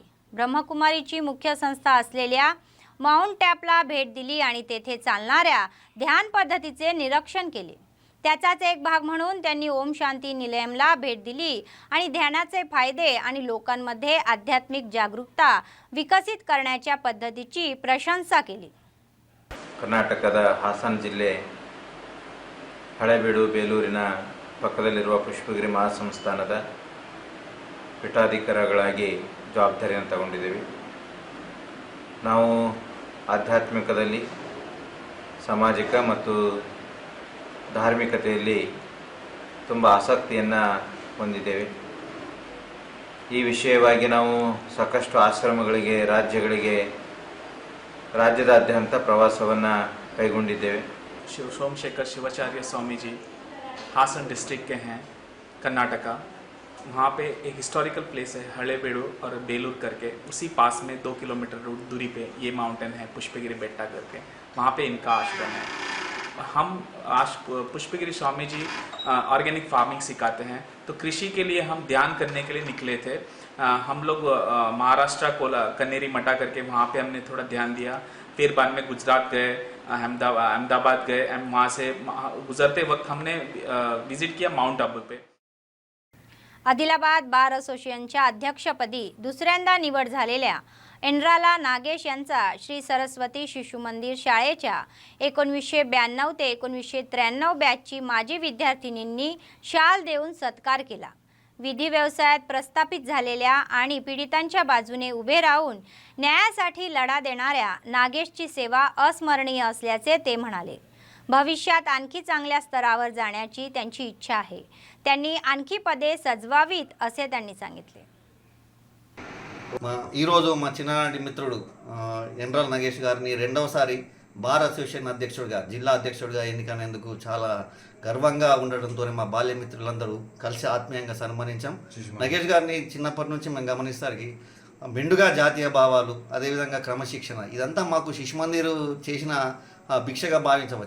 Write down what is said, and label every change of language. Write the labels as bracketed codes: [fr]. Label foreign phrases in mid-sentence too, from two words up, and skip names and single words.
[mr] ब्रह्मकुमारीची मुख्य संस्था असलेल्या माउंट टॅपला भेट दिली आणि तेथे चालणाऱ्या ध्यान पद्धतीचे निरीक्षण केले. त्याचाच एक भाग म्हणून त्यांनी ओम शांती निलयमला भेट दिली आणि ध्यानाचे फायदे आणि लोकांमध्ये आध्यात्मिक जागरूकता विकसित करण्याच्या पद्धतीची प्रशंसा केली. [kn] ಕರ್ನಾಟಕದ ಹಾಸನ ಜಿಲ್ಲೆ ಹಳೇಬೀಡು ಬೇಲೂರಿನ ಪಕ್ಕದಲ್ಲಿರುವ ಪುಷ್ಪಗಿರಿ ಮಹಾಸಂಸ್ಥಾನದ ಪೀಠಾಧಿಕಾರಿಗಳಾಗಿ ಜವಾಬ್ದಾರಿಯನ್ನು ತಗೊಂಡಿದ್ದೀವಿ. ನಾವು ಆಧ್ಯಾತ್ಮಿಕದಲ್ಲಿ, ಸಾಮಾಜಿಕ ಮತ್ತು ಧಾರ್ಮಿಕತೆಯಲ್ಲಿ ತುಂಬ ಆಸಕ್ತಿಯನ್ನು ಹೊಂದಿದ್ದೇವೆ. ಈ ವಿಷಯವಾಗಿ ನಾವು ಸಾಕಷ್ಟು ಆಶ್ರಮಗಳಿಗೆ, ರಾಜ್ಯದಾದ್ಯಂತ ಪ್ರವಾಸವನ್ನು ಕೈಗೊಂಡಿದ್ದೇವೆ. [hi] सोमशेखर शिवाचार्य स्वामी जी हासन डिस्ट्रिक्ट के हैं, कर्नाटका. वहाँ पे एक [en] historical place [hi] है हड़ेबेड़ू और बेलूर करके, उसी पास में 2 किलोमीटर दूरी पे ये माउंटेन है पुष्पगिरी बेट्टा करके. वहाँ पे इनका आश्रम है. हम आज पुष्पगिरी स्वामी जी [en] organic farming [hi] सिखाते हैं. तो कृषि के लिए हम ध्यान करने के लिए निकले थे. हम लोग महाराष्ट्र कोला कनेरी मटा करके वहाँ पे हमने थोड़ा ध्यान दिया. फिर बाद में गुजरात गए, अहमदाबाद गए. वहाँ से गुजरते वक्त हमने विजिट किया माउंट आबू पे. [mr] आदिलाबाद [en] bar associationच्या [mr] अध्यक्षपदी दुसऱ्यांदा निवड झालेल्या एनराला नागेश यांचा श्री सरस्वती शिशु मंदिर शाळेच्या 1992 ते 1993 बॅचची माजी विद्यार्थिनींनी शाल देऊन सत्कार केला. विधी व्यवसायात प्रस्थापित झालेल्या आणि पीडितांच्या बाजूने उभे राहून न्यायासाठी लढा देणाऱ्या नागेशची सेवा अस्मरणीय असल्याचे ते म्हणाले. भविष्यात आणखी चांगल्या स्तरावर जाण्याची त्यांची इच्छा आहे. त्यांनी आणखी पदे सजवावीत असे त्यांनी सांगितले. [te] ఈరోజు మా చిన్ననాటి మిత్రుడు ఎన్రాల నాగేష్ గారిని రెండవసారి [en] bar association [te] అధ్యక్షుడిగా, జిల్లా అధ్యక్షుడిగా ఎన్నికైనందుకు చాలా గర్వంగా ఉండడంతో మా బాల్య మిత్రులందరూ కలిసి ఆత్మీయంగా సన్మానించాం. నాగేష్ గారిని చిన్నప్పటి నుంచి మేము గమనిస్తానికి మెండుగా జాతీయ భావాలు, అదేవిధంగా క్రమశిక్షణ, ఇదంతా మాకు శిశుమందిర్ చేసిన భిక్షగా భావించవచ్చు.